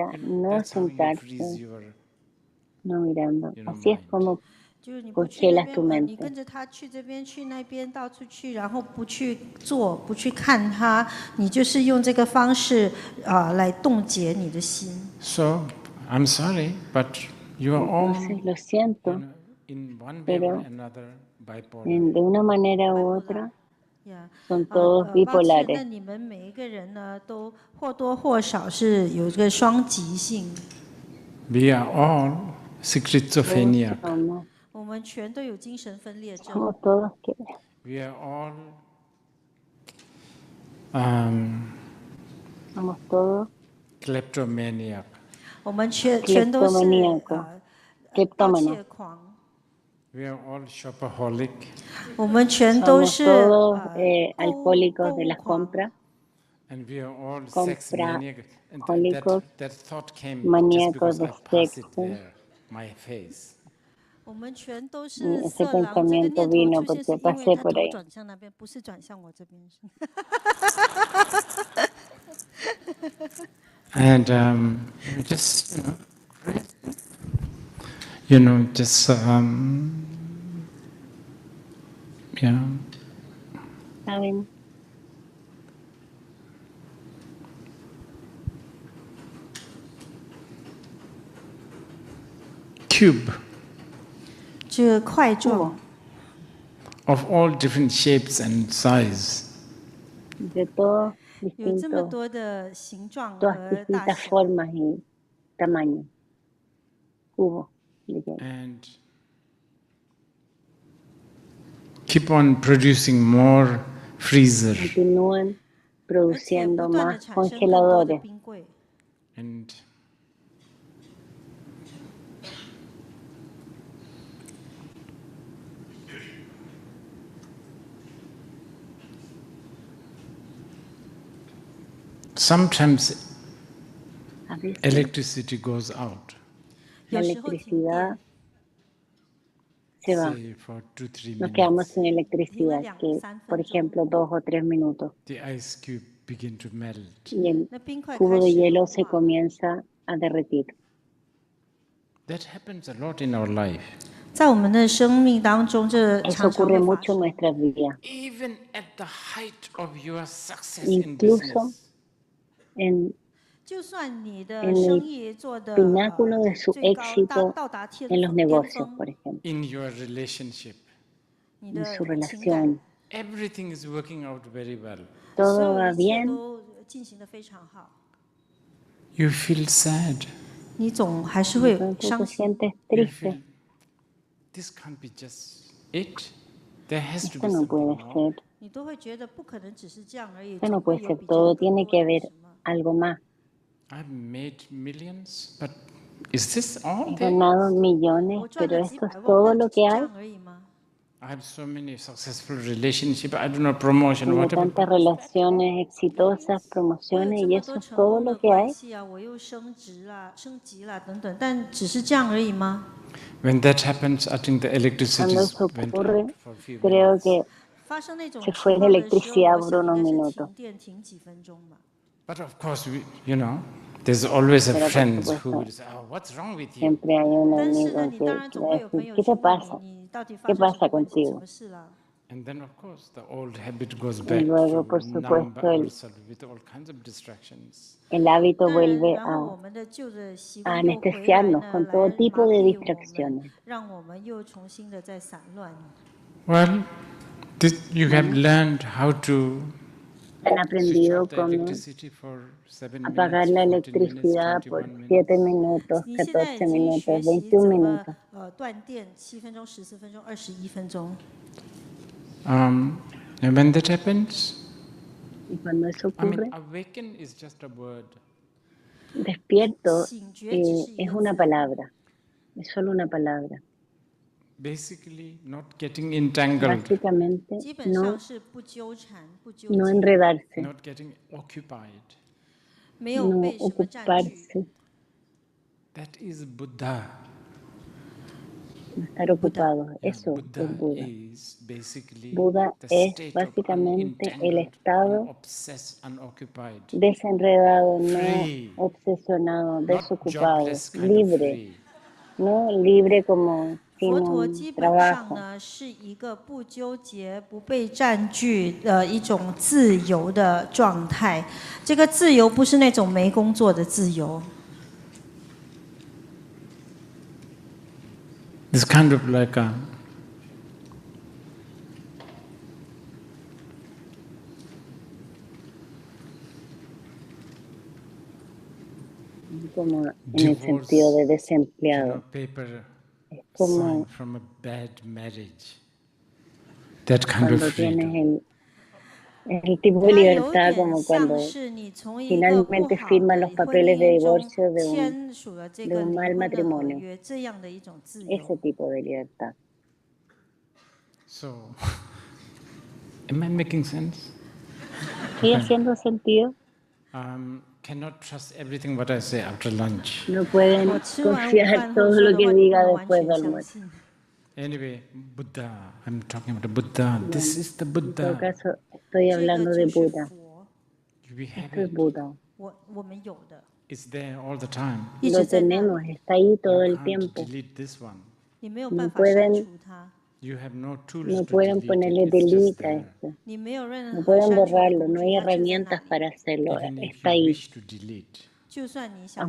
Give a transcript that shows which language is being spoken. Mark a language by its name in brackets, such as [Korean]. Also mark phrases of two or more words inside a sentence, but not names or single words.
[Spanish] allá. No [English] That's how you [Spanish] sentarse, [English] freeze your, [Spanish] no mirando. Así es [English] mind. [Spanish] como [Chinese] 就是你不去那 [Spanish] congelas [Chinese] 边 [Spanish] tu [Chinese] 你 [Spanish] mente. [Chinese] 跟着他去这边去那边到处去，然后不去做，不去看他，你就是用这个方式来冻结你的心。 [English] So, I'm sorry, but you are all, [Spanish] Entonces, lo siento, [English] in one way or [Spanish] pero [English] another, bipolar. [Spanish] de una manera u otra [English] Yeah. [Spanish] son todos [Chinese] 抱歉，那 [Spanish] bipolares. [Chinese] 你们每一个人呢，都或多或少是有这个双极性。 [English] We are all schizophrenic. [Spanish] Somos, [Chinese] 我们全都有精神分裂症， [Spanish] somos todos que [English] We are all [Spanish] somos todos [English] kleptomaniac. [Chinese] 我们全都是盗 [Spanish] cleptómanos. [Chinese] 窃狂， [English] We are all shopaholic. [Chinese] 我们全都 [Spanish] Somos [Chinese] 是 [Spanish] todos [Chinese] 购物 [Spanish] alcohólicos de [Chinese] 购物 [Spanish] las [Chinese] 狂。 [Spanish] compras, [English] And we are all [Spanish] Compra- [English] sex maniac. And [Spanish] alcohólicos, [English] that thought came just [Spanish] maníacos [English] because [Spanish] de [English] I passed it [Spanish] sexo. [English] there, my face. [Chinese] 我们全都 [Spanish] Y [Chinese] 是 [Spanish] ese [Chinese] 色狼，这个 [Spanish] pensamiento [Chinese] 念头 [Spanish] vino [Chinese] 出现是 [Spanish] porque [Chinese] 因为 [Spanish] pasé [Chinese] 他 [Spanish] por [Chinese] 头 [Spanish] ahí. [Chinese] 转向那边，不是转向我这边。 [English] And just, just, yeah. [Spanish] ¿Saben? [English] Cube [Chinese] 这个块状， [English] of all different shapes and size. [Spanish] De todos [Chinese] 有这么 [Spanish] distintos, [Chinese] 多的形状 [Spanish] todas [Chinese] 和大 [Spanish] distintas [Chinese] 小， [Spanish] formas y tamaños. Cubo. de hielo. [English] And keep on producing more freezer. [Spanish] Continúan produciendo [Chinese] 不断地 [Spanish] más [Chinese] 产生更多的 [Spanish] congeladores. [Chinese] 冰柜。 [English] And sometimes [Spanish] A veces [English] electricity goes out, [Spanish] la [Chinese] 有时候停电 [Spanish] electricidad se va. [English] say for 2-3 [Spanish] Nos quedamos [English] minutes. [Spanish] sin [Chinese] 停了 [Spanish] electricidad, [Chinese] 2、3 [Spanish] que [Chinese] 分 [Spanish] por [Chinese] 钟， [Spanish] ejemplo 2 o 3 minutos. [English] The ice cube begin to melt. [Spanish] Y el [Chinese] 那冰块 [Spanish] cubo [Chinese] 开 [Spanish] de [Chinese] 始融 [Spanish] hielo se [Chinese] 化。 [Spanish] comienza a derretir. [English] That happens a lot in our life. [Chinese] 在我们的生命当中，这 [Spanish] Eso [Chinese] 常常 [Spanish] ocurre [Chinese] 会发 [Spanish] mucho en [Chinese] 生。 [Spanish] nuestras vidas. [English] Even at the height of your success in [Spanish] Incluso [English] business, [Spanish] en [Chinese] 就算你的 [Spanish] en [Chinese] 生 [Spanish] el [Chinese] 意做的 [Spanish] pináculo de su [Chinese] 最高， [Spanish] éxito [Chinese] 到达天 [Spanish] en los [Chinese] 巅 [Spanish] negocios, [Chinese] 峰， [Spanish] por ejemplo, [English] in your relationship, [Chinese] 你 [Spanish] en [Chinese] 的 [Spanish] su [Chinese] 情感， [Spanish] relación. [English] everything is working out very well. [Chinese] 所 [Spanish] Todo [Chinese] 有 [Spanish] va [Chinese] 一切 [Spanish] bien, [Chinese] 都进行的非常好， [English] You feel sad. [Chinese] 你总还是 [Spanish] de [Chinese] 会 [Spanish] pronto [Chinese] 伤 [Spanish] te [Chinese] 心。 [Spanish] sientes [English] You [Spanish] triste. [English] feel this can't be just it. There has to [Spanish] Esto [English] be [Spanish] no puede [English] something more. [Spanish] ser, [Chinese] 你都会觉得不可能只是这样而已， [Spanish] esto [Chinese] 总 [Spanish] no [Chinese] 会 [Spanish] puede [Chinese] 有 [Spanish] ser [Chinese] 比这 [Spanish] todo, [Chinese] 个更 [Spanish] tiene [Chinese] 多 [Spanish] que [Chinese] 的 [Spanish] haber [Chinese] 什么。 [Spanish] algo más. [English] I've made millions, but is this all [Spanish] He [English] there? [Spanish] ganado millones, [Chinese] 我赚 [Spanish] pero [Chinese] 了几 [Spanish] esto [Chinese] 百 [Spanish] es [Chinese] 万， [Spanish] todo [Chinese] 但 [Spanish] lo [Chinese] 只是 [Spanish] que [Chinese] 这 [Spanish] hay. [Chinese] 样而已吗？ [English] I have so many successful relationships. I don't know, promotion, [Spanish] Tengo [English] whatever. [Spanish] tantas [English] But [Spanish] relaciones exitosas, [Chinese] 我有 [Spanish] promociones [Chinese] 这 [Spanish] y [Chinese] 么 [Spanish] eso [Chinese] 多 [Spanish] es [Chinese] 成 [Spanish] todo [Chinese] 功的 [Spanish] lo que [Chinese] 关 [Spanish] hay. [Chinese] 系啊，我又升职啦、升级啦等等，但只是这样而已吗？ [English] when that happens, I think the electricity [Spanish] Cuando eso [English] went [Spanish] ocurre, [English] out for a few [Spanish] creo [English] minutes. [Spanish] que [Chinese] 发生那种 [Spanish] se [Chinese] 情 [Spanish] fue la [Chinese] 况的时候， [Spanish] electricidad [Chinese] 我 [Spanish] por [Chinese] 想应 [Spanish] unos [Chinese] 该是 [Spanish] minutos. [Chinese] 停电停几分钟吧。 [English] But of course, there's always a [Spanish] Pero por [English] friend who [Spanish] supuesto, [English] will say, "Oh, what's wrong with you?" [Spanish] siempre hay un [Chinese] 但是呢， [Spanish] amigo [Chinese] 你当然 [Spanish] que [Chinese] 总 [Spanish] va [Chinese] 会 [Spanish] a [Chinese] 有朋 [Spanish] decir, [Chinese] 友 [Spanish] ¿qué [Chinese] 去 [Spanish] te [Chinese] 问 [Spanish] pasa? [Chinese] 你，你到底发 [Spanish] ¿Qué [Chinese] 生什 [Spanish] pasa [Chinese] 么问题、什 [Spanish] contigo? [Chinese] 么事啦？ [English] And then, of course, the old habit goes [Spanish] Y [English] back [Spanish] luego, [English] to [Spanish] por [English] numb [Spanish] supuesto, [English] ourselves with all kinds of distractions. [Spanish] el hábito [Chinese] 当然， [Spanish] vuelve [Chinese] 然后我们的旧的习 [Spanish] a [Chinese] 惯又回来 [Spanish] anestesiarnos [Chinese] 呢， [Spanish] con [Chinese] 来 [Spanish] todo tipo [Chinese] 麻 [Spanish] de [Chinese] 痹我们， [Spanish] distracciones. [Chinese] 让我们又重新的在散乱。 [English] Well, you have learned how to [Spanish] Han [English] switch [Spanish] aprendido [English] off the [Spanish] cómo [English] electricity for 7 [Spanish] apagar [English] minutes, [Spanish] la [English] 14 minutes, [Spanish] electricidad por [English] 21 [Spanish] 7 [English] minutes. [Spanish] minutos, [Chinese] 你现在已 [Spanish] 14 [Chinese] 经学 [Spanish] minutos, [Chinese] 习 [Spanish] 21 [Chinese] 怎么 [Spanish] minutos. [Chinese] 断电7分钟、14分钟、21分钟。 [English] And when that happens, [Spanish] Y cuando eso [English] I mean, [Spanish] ocurre, [English] awaken is just a word. [Spanish] despierto [Chinese] 醒觉只是一 [Spanish] es [Chinese] 个 [Spanish] una [Chinese] 字， [Spanish] palabra, es solo una palabra. [English] Basically, not getting entangled, [Spanish] Básicamente, [Chinese] 基本上是不纠缠、不纠 [Spanish] no [Chinese] 结， [Spanish] enredarse, [English] not getting occupied. [Chinese] 没有 [Spanish] no [Chinese] 被什么占据。 [Spanish] ocuparse, [English] That is Buddha. [Spanish] no estar ocupados. [English] Yeah, [Spanish] Eso [English] Buddha [Spanish] es Buda. [English] is basically [Spanish] Buda [English] the [Spanish] es [English] state of [Spanish] básicamente el [English] unentangled, [Spanish] estado [English] unobsessed, unoccupied. [Spanish] desenredado, no [English] Free. [Spanish] obsesionado, [English] Not [Spanish] desocupado, [English] jobless kind of [Spanish] libre, [English] free. [Spanish] no libre como [Chinese] 佛 [Spanish] sin [Chinese] 陀 [Spanish] un [Chinese] 基本上 [Spanish] trabajo. [Chinese] 呢是一个不纠结、不被占据的一种自由的状态。这个自由不是那种没工作的自由， [English] It's kind of like a [Spanish] Como en el sentido de desempleado. [English] paper [Spanish] Es como [English] sign from a bad marriage. That kind of [Spanish] cuando tienes [English] freedom. [Spanish] el tipo de [Chinese] 它有 [Spanish] libertad [Chinese] 点 [Spanish] como [Chinese] 像 [Spanish] cuando [Chinese] 是你从一个不 [Spanish] finalmente [Chinese] 好 [Spanish] firman [Chinese] 的 [Spanish] los [Chinese] 婚 [Spanish] papeles de [Chinese] 姻中 [Spanish] divorcio de [Chinese] 签署了这个 [Spanish] un [Chinese] 离 [Spanish] mal [Chinese] 婚的合 [Spanish] matrimonio. [Chinese] 约，这样的一种自 [Spanish] Ese [Chinese] 由。 [Spanish] tipo de libertad. [English] So, am I making sense? [Spanish] ¿Estoy haciendo sentido? [English] Cannot trust everything what I say after lunch. [Spanish] No pueden [Chinese] 我吃完午 [Spanish] confiar [Chinese] 饭后 [Spanish] todo [Chinese] 说 [Spanish] lo [Chinese] 的 [Spanish] que [Chinese] 话，你不 [Spanish] diga [Chinese] 能完 [Spanish] después [Chinese] 全 [Spanish] del [Chinese] 相 [Spanish] almuerzo. [Chinese] 信。 [English] Anyway, Buddha. I'm talking about Buddha. This is the [Spanish] En todo [English] Buddha. [Spanish] caso, estoy [Chinese] 这个 [Spanish] hablando de [Chinese] 就是 [Spanish] Buda. [Chinese] 佛， [English] We have [Spanish] Esto es [English] it. [Spanish] Buda. [Chinese] 我们有的， [English] It's there all the time. [Chinese] 一直 [Spanish] Lo [Chinese] 在那里， [Spanish] tenemos, está ahí todo [English] You [Spanish] el [English] can't [Spanish] tiempo. [English] delete this one. [Chinese] 你没有 [Spanish] No [Chinese] 办法删 [Spanish] pueden, [Chinese] 除它， [English] You have no tools [Spanish] no [English] to [Spanish] pueden [English] delete [Spanish] ponerle [English] it. It's just [Spanish] delete a [English] there. [Spanish] esto. [Chinese] 你没有任 [Spanish] No [Chinese] 何 [Spanish] pueden [Chinese] 删除的 [Spanish] borrarlo, [Chinese] 工 [Spanish] no [Chinese] 具， [Spanish] hay [Chinese] 它就在那 [Spanish] herramientas [Chinese] 里。 [Spanish] para hacerlo. [English] Even if [Spanish] Está [English] you [Spanish] ahí. [English] wish to delete, [Chinese] 就算你想